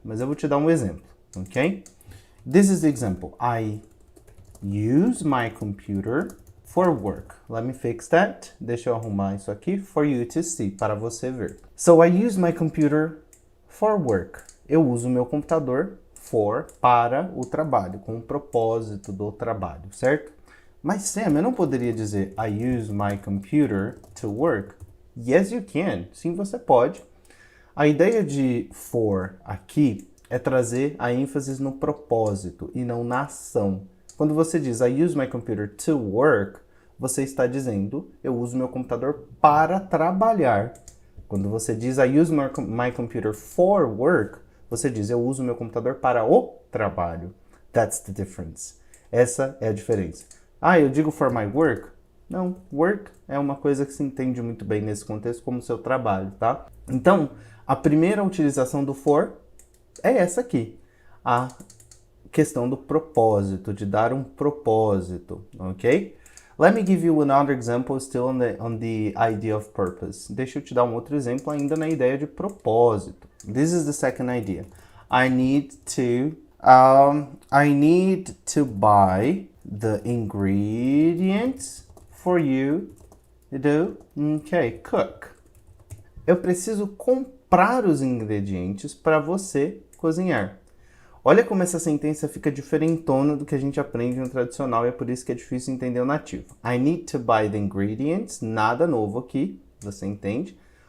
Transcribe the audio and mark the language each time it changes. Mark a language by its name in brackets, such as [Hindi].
[Portuguese] Mas eu vou te dar um exemplo, ok? [English] This is the example. I use my computer for work. Let me fix that. [Portuguese] Deixa eu arrumar isso aqui [English] for you to see, [Portuguese] para você ver. [English] So I use my computer for work. [Portuguese] Eu uso o meu computador para o trabalho, com o propósito do trabalho, certo? Mas Sam, eu não poderia dizer [English] I use my computer to work? Yes, you can. [Portuguese] Sim, você pode. A ideia de for aqui é trazer a ênfase no propósito e não na ação. Quando você diz [English] I use my computer to work, [Portuguese] você está dizendo eu uso meu computador para trabalhar. Quando você diz [English] I use my computer for work, [Portuguese] você diz eu uso meu computador para o trabalho. [English] That's the difference. [Portuguese] Essa é a diferença. Ah, eu digo [English] for my work? [Portuguese] Não, work é uma coisa que se entende muito bem nesse contexto como seu trabalho, tá? Então, a primeira utilização do for é essa aqui. A questão do propósito, de dar um propósito, ok? [English] Let me give you another example still on the idea of purpose. [Portuguese] Deixa eu te dar um outro exemplo ainda na ideia de propósito. [English] This is the second idea. I need to buy the ingredients for you to cook. [Portuguese] Eu preciso comprar os ingredientes para você cozinhar. Olha como essa sentença fica diferentona do que a gente aprende no tradicional e é por isso que é difícil entender o nativo. [English] I need to buy the ingredients, [Portuguese] nada novo aqui, você entende?